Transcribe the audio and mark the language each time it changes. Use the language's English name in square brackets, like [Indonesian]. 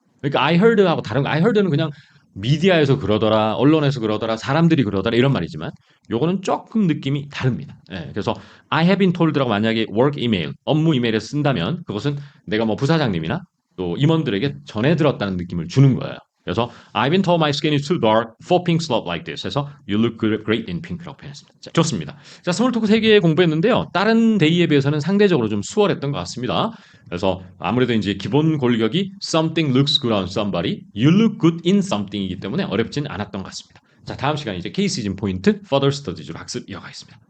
[Korean] 그러니까 I heard하고 다른 거. I heard는 그냥 미디어에서 그러더라, 언론에서 그러더라, 사람들이 그러더라 이런 말이지만 요거는 조금 느낌이 다릅니다. 예, 그래서 I have been told라고 만약에 work email, 업무 이메일에 쓴다면 그것은 내가 뭐 부사장님이나 또 임원들에게 전해 들었다는 느낌을 주는 거예요. 그래서 [English] I've been told my skin is too dark for pink slope like this. [Korean] 해서 [English] You look great in pink라고 [Korean] 표현했습니다. 자, 좋습니다. 자, 스몰 토크 3개 공부했는데요. 다른 데이에 비해서는 상대적으로 좀 수월했던 것 같습니다. 그래서 아무래도 이제 기본 골격이 [English] something looks good on somebody, you look good in something [Korean] 이기 때문에 어렵진 않았던 것 같습니다. 자, 다음 시간에 이제 K-시즌 포인트 further studies로 학습 이어가겠습니다.